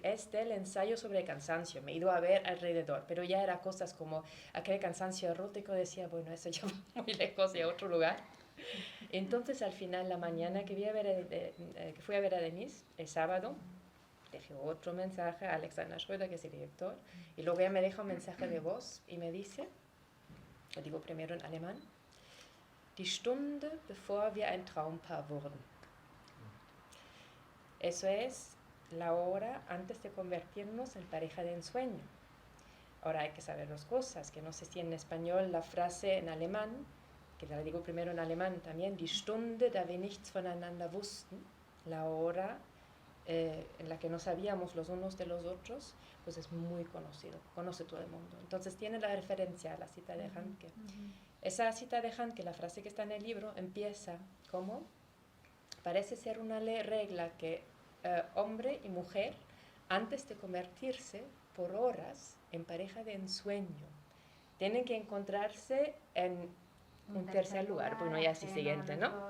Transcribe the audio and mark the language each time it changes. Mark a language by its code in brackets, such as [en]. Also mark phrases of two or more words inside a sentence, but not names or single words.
[es] Es del ensayo sobre el cansancio, me he ido a ver alrededor, pero ya era cosas como aquel cansancio erótico, decía, bueno, eso ya va muy lejos y a otro lugar. Entonces, al final, la mañana que fui a ver a Denise, el sábado, dejé otro mensaje a Alexander Schröder, que es el director, y luego ella me deja un mensaje de voz y me dice, lo digo primero en alemán, [de] die Stunde bevor wir ein Traumpaar wurden. [es] Eso es la hora antes de convertirnos en pareja de ensueño. Ahora hay que saber dos cosas, que no sé si en español la frase en alemán, que la digo primero en alemán también, [de] die Stunde, da wir nichts voneinander wussten, [es] la hora en la que no sabíamos los unos de los otros, pues es muy conocido, conoce todo el mundo. Entonces tiene la referencia a la cita de Handke. Esa cita de Handke, la frase que está en el libro, empieza como, parece ser una regla que hombre y mujer, antes de convertirse por horas en pareja de ensueño, tienen que encontrarse en un tercer lugar, bueno, ya así siguiente, ¿no?